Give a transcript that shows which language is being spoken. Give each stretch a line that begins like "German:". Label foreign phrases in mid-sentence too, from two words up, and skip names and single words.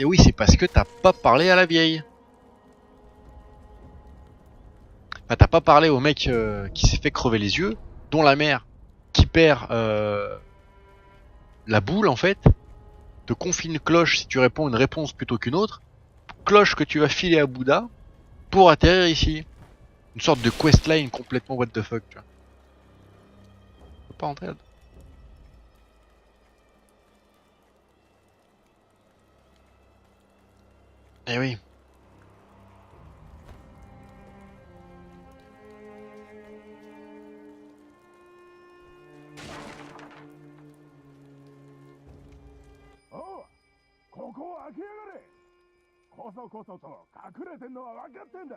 French: Oui, c'est parce que t'as pas parlé à la vieille. Enfin, t'as pas parlé au mec qui s'est fait crever les yeux, dont la mère qui perd la boule en fait, te confie une cloche si tu réponds une réponse plutôt qu'une autre. Cloche que tu vas filer à Bouddha pour atterrir ici. Une sorte de questline complètement
English: what the fuck,
French: tu vois. Faut pas rentrer là-dedans. Eh oui.
Japanese: Oh, ここを開けやがれ。こそこそと隠れてんのは分かってんだ。